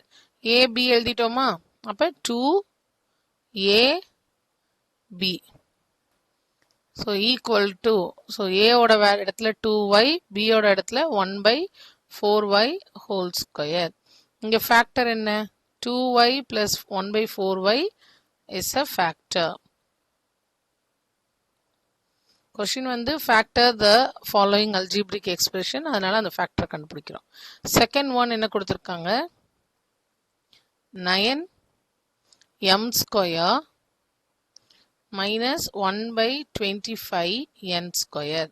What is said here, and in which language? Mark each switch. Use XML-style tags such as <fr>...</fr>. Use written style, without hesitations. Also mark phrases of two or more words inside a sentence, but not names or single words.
<ta>ஏபி எழுதிட்டோமா, அப்போ 2ab.</ta> <en>so equal to,</en> <ta>ஸோ ஏவோட இடத்துல 2y, பியோட இடத்துல 1/4y</ta> <en>whole square.</en> <ta>இங்கே ஃபேக்டர் என்ன,</ta> <en>2y plus 1/4y is a factor.</en> <ta>கொஸ்டின் வந்து</ta> <en>factor the following algebraic expression,</en> <ta>அதனால அந்த ஃபேக்டர் கண்டுபிடிக்கிறோம்.</ta> <en>second one</en> <ta>என்ன கொடுத்துருக்காங்க,</ta> <en>9m square minus 1/25n square.</en>